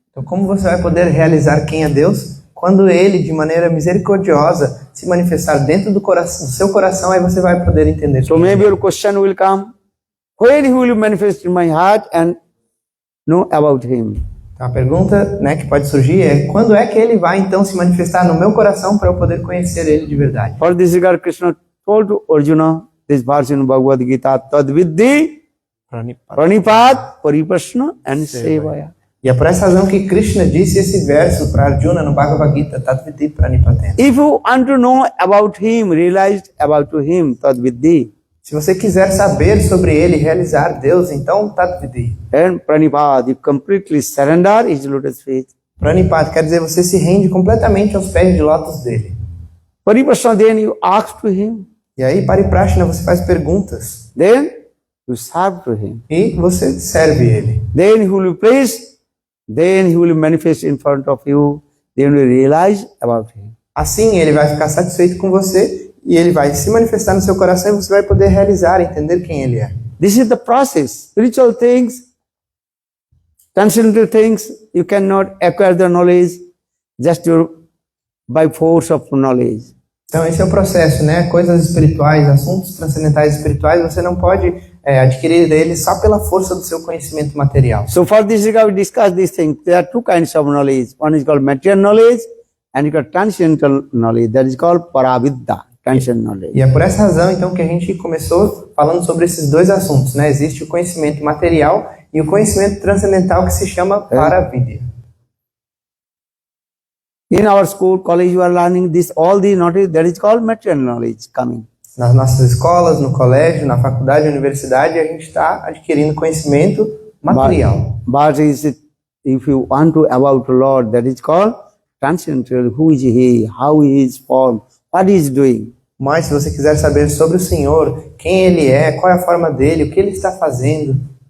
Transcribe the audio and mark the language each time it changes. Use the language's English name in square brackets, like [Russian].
[Portuguese] Então, como você vai poder realizar quem é Deus? quando ele, de maneira misericordiosa, se manifestar dentro do seu coração, aí você vai poder entender. [English] So maybe your question will come, when he will manifest in my heart and know about him? [Portuguese] Então, a pergunta, né, que pode surgir é, quando é que ele vai então se manifestar no meu coração para eu poder conhecer ele de verdade? [English] For this regard, Krishna told to Arjuna this verse in Bhagavad Gita, [Sanskrit] Tad Viddhi Pranipad Pariprashna and Sevaya. [Portuguese] E é por essa razão que Krishna disse esse verso para Arjuna no Bhagavad Gita, [Sanskrit] Tat Viddhi Pranipatena. [English] If you want to know about him, realize about him, Tad Viddhi. [Portuguese] Se você quiser saber sobre ele, realizar Deus, então Tat Viddhi. [English] And Pranipad, you completely surrender his lotus feet. [Portuguese] Pranipad quer dizer você se rende completamente aos pés de lótus dele. [English] Pariprashna, then you ask to him. [Portuguese] E aí, Pariprashna, você faz perguntas. [English] Then you serve to him. [Portuguese] E você serve ele. [English] Then he will praise. Then he will manifest in front of you. Then you realize about him. [Portuguese] Assim, ele vai ficar satisfeito com você e ele vai se manifestar no seu coração e você vai poder realizar, entender quem ele é. [English] This is the process. Spiritual things, transcendental things, you cannot acquire the knowledge just by force of knowledge. [Portuguese] Então, esse é o processo, né? Coisas espirituais, assuntos transcendentais espirituais, você não pode adquirir eles só pela força do seu conhecimento material. [English] So for this regard, we discuss these things. There are two kinds of knowledge. One is called material knowledge and it's called transcendental knowledge. That is called Paravidya, transcendental knowledge. [Portuguese] E é por essa razão, então, que a gente começou falando sobre esses dois assuntos, né? Existe o conhecimento material e o conhecimento transcendental que se chama Paravidya. [English] In our school, college, you are learning this, all the knowledge that is called material knowledge coming. [Portuguese] Nas nossas escolas, no colégio, na faculdade, na universidade, a gente está adquirindo conhecimento material. [English] But if you want to about the Lord, that is called transcendental. Who is He? How He is formed? What He is doing? [Portuguese] Mas se você quiser saber sobre o Senhor, quem Ele é, qual é a forma dele, o que Ele está fazendo.